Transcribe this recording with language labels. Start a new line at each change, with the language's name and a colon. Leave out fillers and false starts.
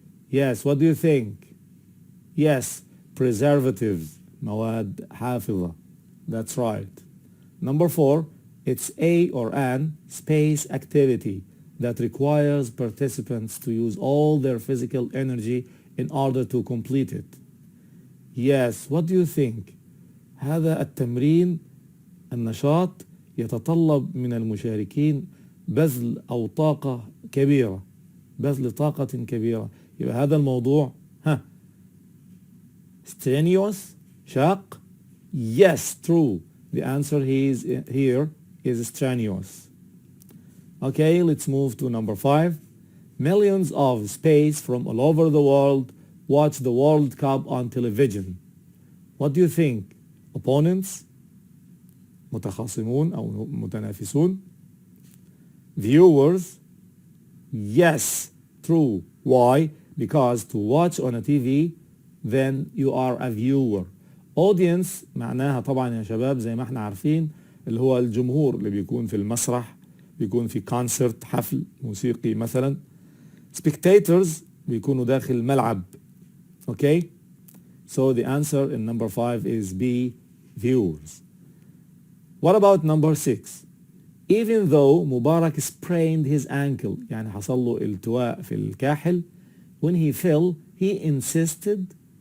English: Yes, what do you think? Yes, preservatives,
Arabic: مواد حافظة.
English: That's right. Number 4, it's a or an space activity that requires participants to use all their physical energy in order to complete it. Yes, what do you think?
Arabic: هذا التمرين النشاط يتطلب من المشاركين بذل أو طاقة كبيرة، بذل طاقة كبيرة. يبقى هذا الموضوع strenuous، شاق.
English: Yes, true. The answer here is strenuous. Okay, let's move to number 5. Millions of space from all over the world watch the World Cup on television. What do you think? Opponents?
Arabic: متخاصمون أو متنافسون?
English: Viewers? Yes, true. Why? Because to watch on a TV, then you are a viewer.
Arabic: Audience معناها طبعا يا شباب زي ما احنا عارفين اللي هو الجمهور اللي بيكون في المسرح، بيكون في كونسرت، حفل موسيقي مثلا. Spectators بيكونوا داخل الملعب.
English: Okay? So the answer in number 5 is B, viewers. What about number 6? Even though Mubarak sprained his ankle,
Arabic: يعني حصل له التواء في الكاحل,
English: when he fell, he insisted.